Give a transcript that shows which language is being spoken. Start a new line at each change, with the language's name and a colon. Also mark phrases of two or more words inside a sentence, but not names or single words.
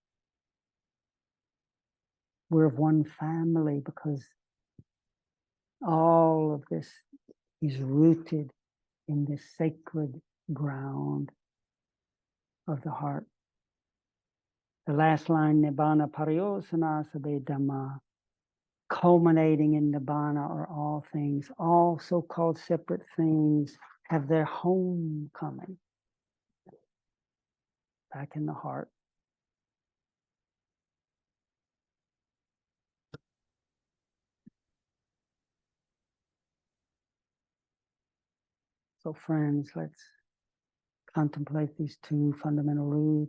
English: We're of one family because all of this is rooted in this sacred ground of the heart. The last line,
Pali: nibbana pariyosana sabe dhamma,
English: culminating in nibbana or all things. All so-called separate things have their homecoming back in the heart. So friends, let's contemplate these two fundamental roots.